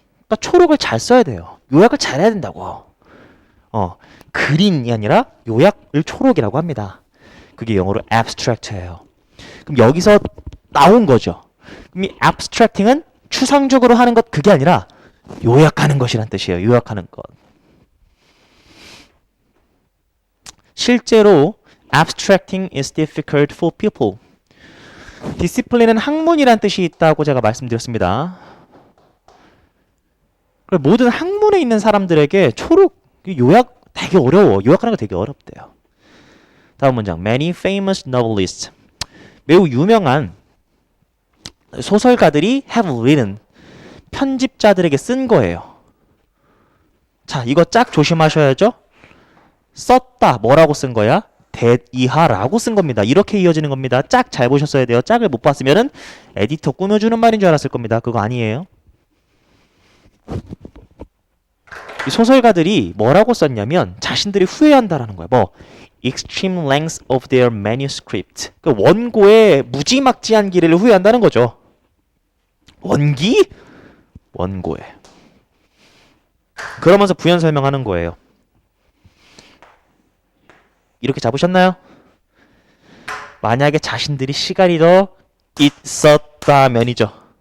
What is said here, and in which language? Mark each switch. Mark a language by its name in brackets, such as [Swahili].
[Korean] 그러니까 초록을 잘 써야 돼요. 요약을 잘 해야 된다고. 그린이 아니라 요약을 초록이라고 합니다. 그게 영어로 abstract예요. 그럼 여기서 나온 거죠. 그럼 이 abstracting은 추상적으로 하는 것 그게 아니라 요약하는 것이란 뜻이에요. 요약하는 것. [English] 실제로 abstracting is difficult for people. [Korean] 디시플린은 학문이란 뜻이 있다고 제가 말씀드렸습니다. 모든 학문에 있는 사람들에게 초록 요약 되게 어려워. 요약하는 거 되게 어렵대요. 다음 문장. [English] Many famous novelists. [Korean] 매우 유명한 소설가들이 [English] have written. [Korean] 편집자들에게 쓴 거예요. 자, 이거 짝 조심하셔야죠. 썼다. 뭐라고 쓴 거야? 대이하라고 쓴 겁니다. 이렇게 이어지는 겁니다. 짝 잘 보셨어야 돼요. 짝을 못 봤으면은 에디터 꾸며주는 말인 줄 알았을 겁니다. 그거 아니에요. 이 소설가들이 뭐라고 썼냐면 자신들이 후회한다라는 거야. [English] 뭐 extreme length of their manuscript. [Korean] 그 원고의 무지막지한 길이를 후회한다는 거죠. 원기? 원고에. 그러면서 부연 설명하는 거예요. 이렇게 잡으셨나요? 만약에 자신들이 시간이 더 있었다면이죠.